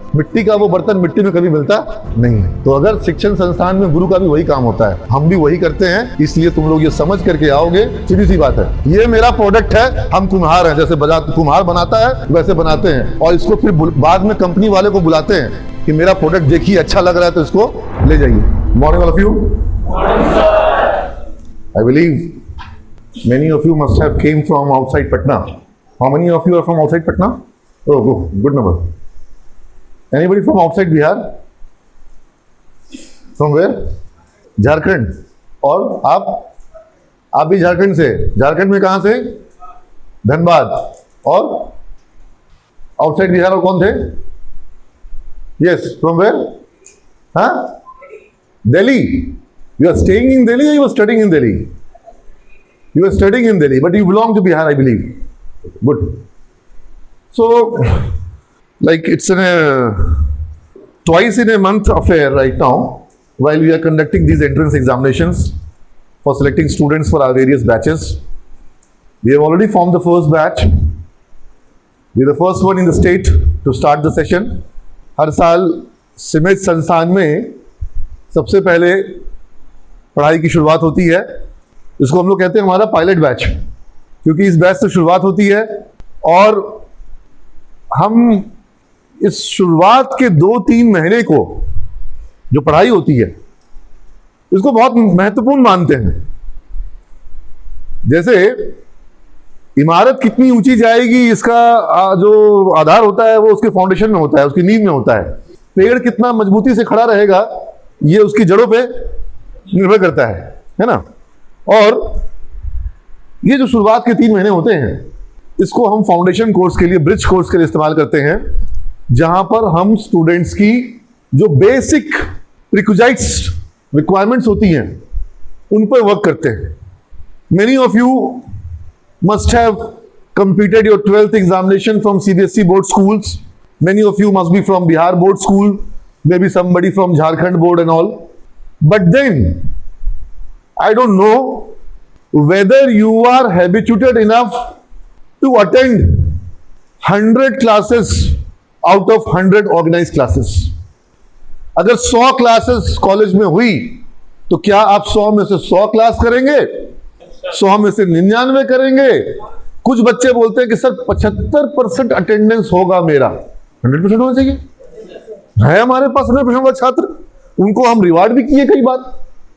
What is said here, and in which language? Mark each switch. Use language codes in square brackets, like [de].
[hi] मिट्टी का वो बर्तन मिट्टी में कभी मिलता नहीं है। तो अगर शिक्षण संस्थान में गुरु का भी वही काम होता है, हम भी वही करते हैं। इसलिए तुम लोग ये समझ करके आओगे, सीधी सी बात है। ये मेरा प्रोडक्ट है, हम कुम्हार हैं, जैसे कुम्हार बनाता है वैसे बनाते हैं, और इसको फिर बाद में कंपनी वाले को बुलाते हैं कि मेरा प्रोडक्ट देखिए अच्छा लग रहा है तो इसको ले जाइए। [en] Morning all of you. I believe many of you must have came from outside Patna. How many of you are from outside Patna? Oh, good number. Anybody from outside Bihar? From where? [hi] Jharkhand. और आप भी झारखंड से? झारखंड में कहाँ से? धनबाद। और outside Bihar और कौन थे? [en] Yes, from where? हाँ? Delhi. You are staying in Delhi or you are studying in Delhi? You are studying in Delhi, but you belong to Bihar, I believe. Good. So, like it's twice in a month affair right now, while we are conducting these entrance examinations for selecting students for our various batches. We have already formed the first batch. We are the first one in the state to start the session. [hi] हर साल सिमेज संस्थान में सबसे पहले पढ़ाई की शुरुआत होती है। इसको हम लोग कहते हैं हमारा पायलट बैच, क्योंकि इस बैच से शुरुआत होती है और हम इस शुरुआत के 2-3 महीने को जो पढ़ाई होती है इसको बहुत महत्वपूर्ण मानते हैं। जैसे इमारत कितनी ऊंची जाएगी इसका जो आधार होता है वो उसके फाउंडेशन में होता है, उसकी नींव में होता है। पेड़ कितना मजबूती से खड़ा रहेगा ये उसकी जड़ों पे निर्भर करता है ना। और ये जो शुरुआत के 3 महीने होते हैं इसको हम फाउंडेशन कोर्स के लिए, ब्रिज कोर्स के लिए इस्तेमाल करते हैं, जहां पर हम स्टूडेंट्स की जो बेसिक रिक्विजिट्स रिक्वायरमेंट्स होती हैं उन पर वर्क करते हैं। [en] Many of you must have completed your 12th examination from CBSE board schools. Many of you must be from Bihar board school, maybe somebody from Jharkhand board and all. But then I don't know whether you are habituated enough to attend 100 classes out of 100 organized classes. [hi] अगर 100 classes college में हुई तो क्या आप 100 में से 100 class करेंगे? 100 में से 99 करेंगे? कुछ बच्चे बोलते हैं कि सर 75% अटेंडेंस होगा मेरा। 100% होना चाहिए। है हमारे पास 100% वाले छात्र, उनको हम रिवार्ड भी किए कई बार।